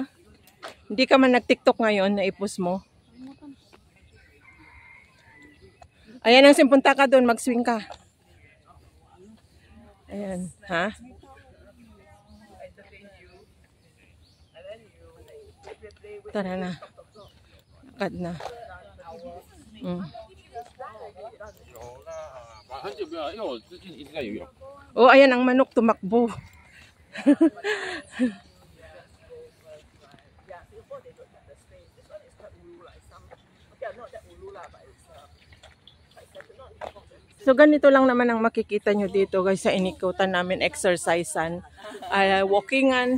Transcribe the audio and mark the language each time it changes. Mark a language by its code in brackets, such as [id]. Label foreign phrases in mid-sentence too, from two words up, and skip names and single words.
[tl] Hindi ka man nag-TikTok ngayon na i-post mo? Ayan ang simpunta ka doon, mag-swing ka. Ayan, ha? Tara na. Lakad na. Mm. [zh] 很久没有，因为我最近一直在游泳。 [tl] Oh, ayan ang manok tumakbo. So ganito lang naman ang makikita nyo dito guys sa inikutan namin, exercisean, walkingan.